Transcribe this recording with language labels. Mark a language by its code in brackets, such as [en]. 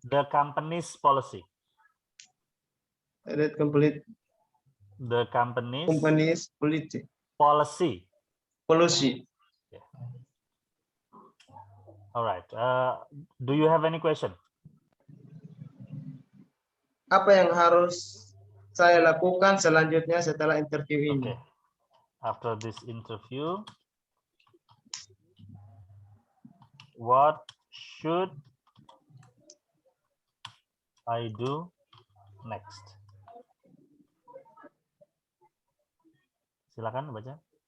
[en] The company's policy. That complete The company's policy. Policy. Yeah. All right. Do you have any question? [id] Apa yang harus saya lakukan selanjutnya setelah interview ini? [en] Okay. After this interview, what should I do next? [id] Silakan baca.